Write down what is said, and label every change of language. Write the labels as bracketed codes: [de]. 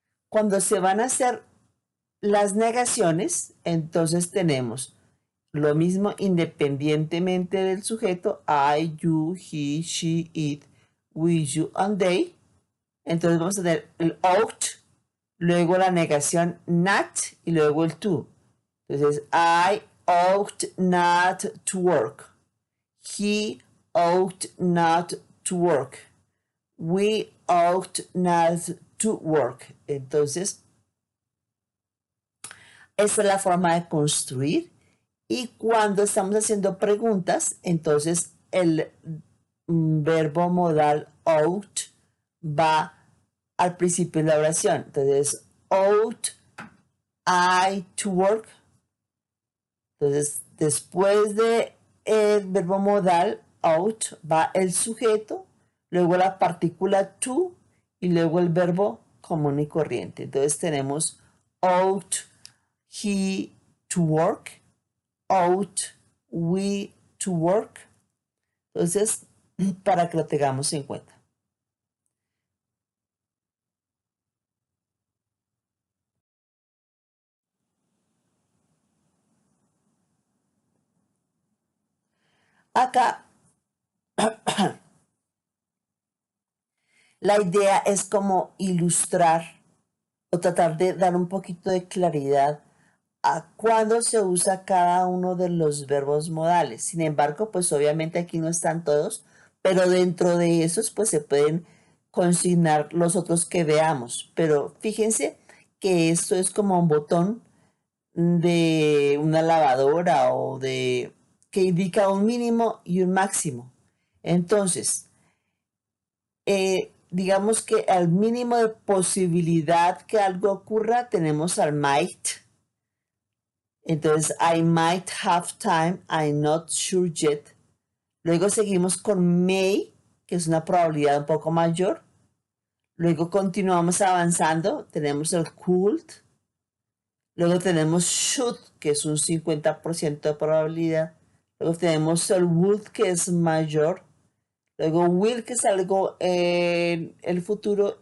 [es] Cuando se van a hacer las negaciones, entonces tenemos lo mismo independientemente del sujeto, [en] I, you, he, she, it, we, you, and they. [es] Entonces vamos a tener el ought, luego la negación not y luego el to. Entonces, [en] I ought not to work. He ought not to work. We ought not to work. [es] Entonces, esta es la forma de construir. Y cuando estamos haciendo preguntas, entonces el verbo modal ought va al principio de la oración. Entonces, [en] ought I to work. [es] Entonces, después de el verbo modal ought va el sujeto, luego la partícula to y luego el verbo común y corriente. Entonces tenemos [en] ought he to work, ought we to work. [es] Entonces, para que lo tengamos en cuenta. Acá, la idea es como ilustrar o tratar de dar un poquito de claridad a cuándo se usa cada uno de los verbos modales. Sin embargo, pues obviamente aquí no están todos, pero dentro de esos pues se pueden consignar los otros que veamos. Pero fíjense que esto es como un botón de una lavadora o de que indica un mínimo y un máximo. Entonces, digamos que al mínimo de posibilidad que algo ocurra, tenemos al might. Entonces, [en] I might have time, I'm not sure yet. [es] Luego seguimos con may, que es una probabilidad un poco mayor. Luego continuamos avanzando, tenemos el could. Luego tenemos should, que es un 50% de probabilidad. Luego tenemos el would, que es mayor. Luego will, que es algo en el futuro.